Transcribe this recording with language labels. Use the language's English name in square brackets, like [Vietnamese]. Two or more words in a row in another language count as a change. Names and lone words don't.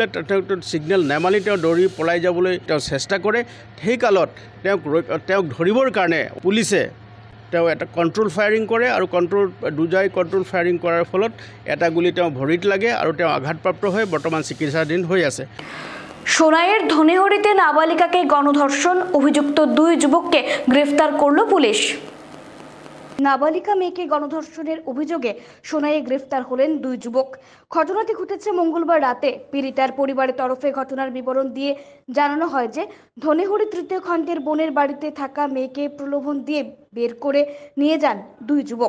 [Assamese] তেওঁক ছিগনেল নেমানি তেওঁ দৌৰি পলাই যাবলৈ তেওঁ চেষ্টা কৰে। সেই কালত তেওঁক ধৰিবৰ কাৰণে পুলিচে তেওঁ এটা [English] control firing [Assamese] কৰে আৰু দুজাই [English] control firing [Assamese] কৰাৰ ফলত এটা গুলি তেওঁ ভৰিত লাগে আৰু তেওঁ আঘাতপ্ৰাপ্ত হৈ বৰ্তমান চিকিৎসাধীন হৈ আছে। [Bangla] সোনাইয়ের ধনেহরিতে নাবালিকাকে গণধর্ষণ, অভিযুক্ত 2 যুবককে গ্রেফতার করল পুলিশ। নাবালিকা মেয়েকে গণধর্ষণের অভিযোগে সোনাইয়ে গ্রেফতার হলেন 2 যুবক। ঘটনাটি ঘটেছে মঙ্গলবার রাতে। পীড়িতার পরিবারের তরফে ঘটনার বিবরণ দিয়ে জানানো হয় যে ধনেহরি 3য় খণ্ডের বোনের বাড়িতে থাকা মেয়েকে প্রলোভন দিয়ে বের করে নিয়ে যান 2 যুবক।